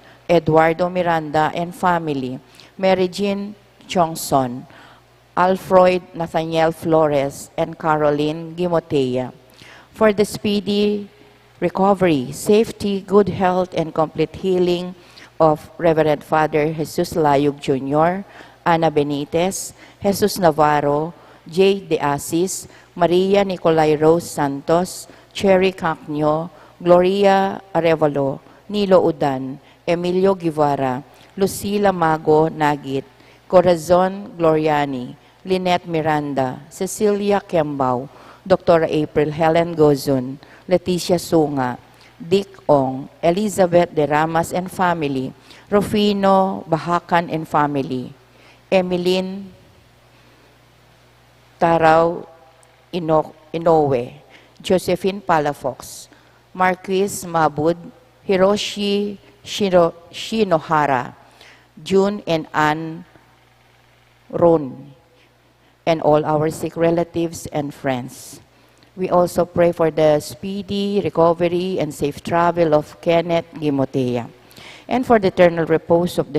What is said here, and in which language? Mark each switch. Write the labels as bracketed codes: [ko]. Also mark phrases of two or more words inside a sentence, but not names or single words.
[en] Eduardo Miranda and family, Mary Jean Chongson, Alfred Nathaniel Flores, and Caroline Gimotea. For the speedy recovery, safety, good health, and complete healing of Reverend Father Jesus Layug Jr., Ana Benitez, Jesus Navarro, J. De Asis, Maria Nicolay Rose Santos, Cherry Cacnio, Gloria Arevalo, Nilo Udan, Emilio Guevara, Lucila Mago Nagit, Corazon Gloriani, Lynette Miranda, Cecilia Kembao, Dr. April Helen Gozun, Leticia Sunga, Dick Ong, Elizabeth De Ramas and family, Rufino Bahakan and family, Emeline Taraw Inoue, Josephine Palafox, Marquis Mabud, Hiroshi Shinohara, June and Ann Ron, and all our sick relatives and friends. We also pray for the speedy recovery and safe travel of Kenneth Gimotea, and for the eternal repose of the